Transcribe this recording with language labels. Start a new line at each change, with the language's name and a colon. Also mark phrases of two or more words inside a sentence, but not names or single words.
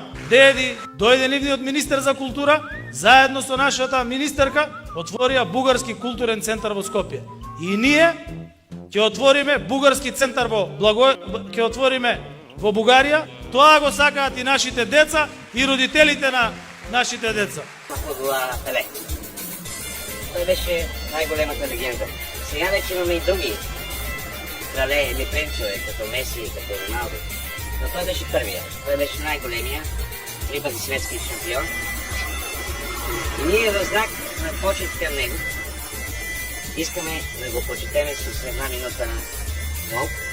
Macedonian: Деди, дојде нивниот министер за култура, заедно со нашата министерка, отворија бугарски културен центар во Скопје. И ние ќе отвориме бугарски центар во Бугарија. Тоа го сакаат и нашите деца и родителите на нашите деца. Пеле. Тој беше најголемата легенда.
Bulgarian: Сега вече имаме и други крале или принцове, като Меси, като Роналдо. Но той беше първия. Той беше най-големия, 3 пъти светски шампион. И ние в знак на почет към него искаме да го почетеме с една минута на мълк.